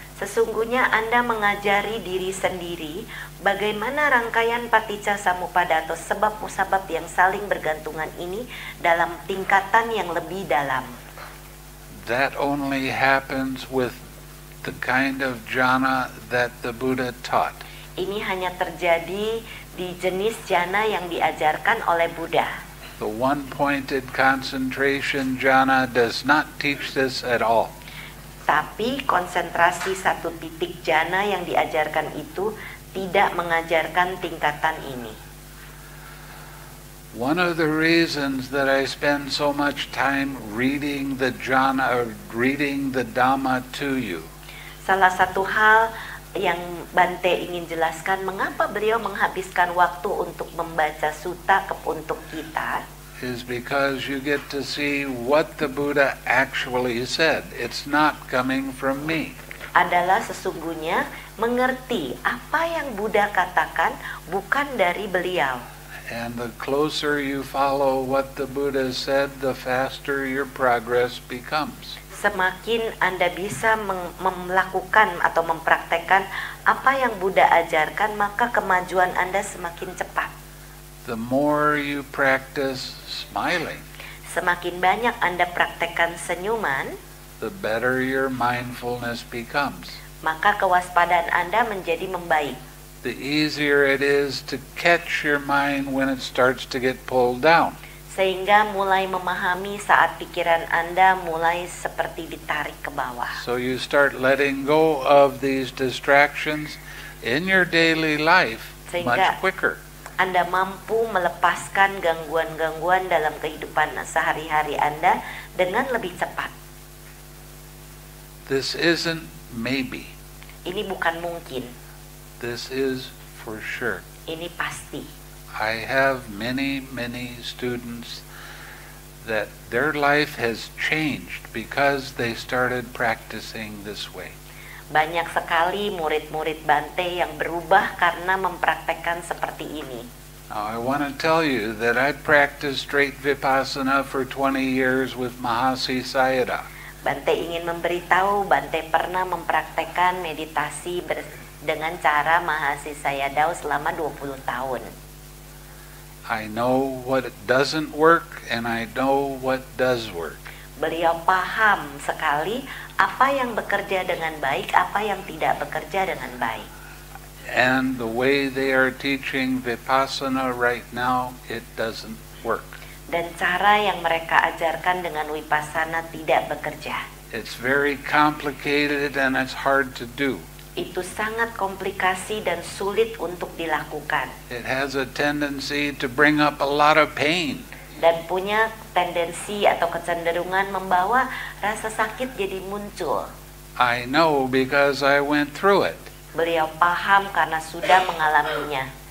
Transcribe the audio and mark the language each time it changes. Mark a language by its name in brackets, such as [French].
[Indonesian] Sesungguhnya Anda mengajari diri sendiri bagaimana rangkaian paticca samuppada atau sebab musabab yang saling bergantungan ini dalam tingkatan yang lebih dalam. [English] That only happens with the kind of jhana that the Buddha taught. [Indonesian] Ini hanya terjadi di jenis jana yang diajarkan oleh Buddha. [English] The one-pointed concentration jhana does not teach this at all. [Indonesian] Tapi konsentrasi satu titik jana yang diajarkan itu tidak mengajarkan tingkatan ini. [English] One of the reasons that I spend so much time reading the jhana or reading the Dhamma to you. [Indonesian] Salah satu hal yang Bante ingin jelaskan mengapa beliau menghabiskan waktu untuk membaca sutta untuk kita. [English] Is because you get to see what the Buddha actually said. It's not coming from me. [Indonesian] Adalah sesungguhnya mengerti apa yang Buddha katakan bukan dari beliau. [English] And the closer you follow what the Buddha said, the faster your progress becomes. [Indonesian] Semakin Anda bisa melakukan atau mempraktekkan apa yang Buddha ajarkan, maka kemajuan Anda semakin cepat. [English] The more you practice smiling, [Indonesian] semakin banyak Anda praktekkan senyuman, [English] the better your mindfulness becomes. [Indonesian] Maka kewaspadaan Anda menjadi membaik. [English] The easier it is to catch your mind when it starts to get pulled down. [Indonesian] Sehingga mulai memahami saat pikiran Anda mulai seperti ditarik ke bawah. [English] So you start letting go of these distractions in your daily life much quicker. [Indonesian] Anda mampu melepaskan gangguan-gangguan dalam kehidupan sehari-hari Anda dengan lebih cepat. [English] This isn't maybe. [Indonesian] Ini bukan mungkin. [English] This is for sure. [Indonesian] Ini pasti. [English] I have many students that their life has changed because they started practicing this way. [Indonesian] Banyak sekali murid-murid Bante yang berubah karena mempraktekkan seperti ini. [English] Now I want to tell you that I practiced straight vipassana for 20 years with Mahasi Sayadaw. [Indonesian] Bante ingin memberitahu, Bante pernah mempraktekkan meditasi dengan cara Mahasi Sayadaw selama 20 tahun. [English] I know what doesn't work and I know what does work. [Indonesian] Beliau paham sekali apa yang bekerja dengan baik, apa yang tidak bekerja dengan baik. [English] And the way they are teaching vipassana right now, it doesn't work. [Indonesian] Dan cara yang mereka ajarkan dengan Vipassana tidak bekerja. [English] It's very complicated and it's hard to do. [Indonesian] Itu sangat komplikasi dan sulit untuk dilakukan. [English] It has a tendency to bring up a lot of pain. [Indonesian] Dan punya tendensi atau kecenderungan membawa rasa sakit jadi muncul. [English] I know because I went through it. [Indonesian] Beliau paham karena sudah mengalaminya.